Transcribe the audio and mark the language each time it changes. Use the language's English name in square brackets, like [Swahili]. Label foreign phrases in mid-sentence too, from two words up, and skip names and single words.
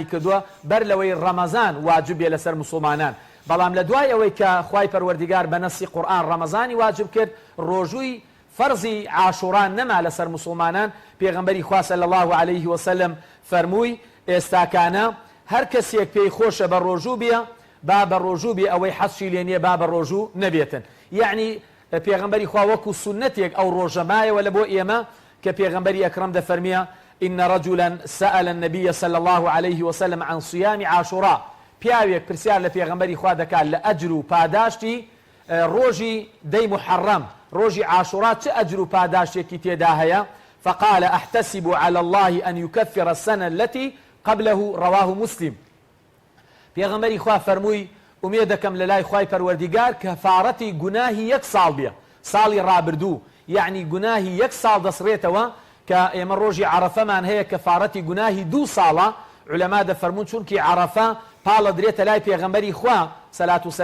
[Central Kurdish] کردووە بەر لەوەی ڕەمەزان واجب بێ لەسەر مسلمانان بەڵام لە دوای ئەوەی کە خوای پەروەردیگار بە نەسی قورئان ڕەمەزانی واجب کرد ڕۆژووی فەرزی عاشوڕا نەما لەسەر مسلمانان پێغەمبەری خوا [Arabic] صلی الله عليه وسلم [Central Kurdish] فەرمووی ئێستاکانە هەر کەسێک پێی خۆشە بە ڕۆژوو بێ با بە ڕۆژوو بێ ئەوەی حەزی لێ نییە با بە ڕۆژوو نەبێتن. یعنی پێغەمبەری خوا وەکو سنەتێک ئەو ڕۆژەمایەوە لە بۆ ئێمە کە پێغەمبەری ئەکرەم دەفەرمیە [Arabic] إن رجلا سأل النبي صلى الله عليه وسلم عن صيام عاشوراء [Central Kurdish] پیاوێک پرسیار لە پێغەمبەری خوا دەکات لە ئەجر و پاداشتی ڕۆژی دەی محەڕەم ڕۆژی عاشوڕا چه ئەجر و پاداشتێکی تێدا هەیە [Arabic] فقال أحتسب على الله أن يكفر السنة التي قبله رواه مسلم. [Central Kurdish] پێغەمبەری خوا فەرمووی ئومێد دەکەم لە لای خوای پەروەردیگار کەفارەتی گوناهی یەک ساڵ بێ ساڵی ڕابردوو یعنی گوناهی یەک ساڵ دەسڕێتەوە کە ئێمە ڕۆژی عەرەفەمان هەیە کەفارەتی گوناهی 2 ساڵە علەما دەفەرمون چونکی عەرەفە پاڵە درێتە لای پێغەمبەری خوا سەلات و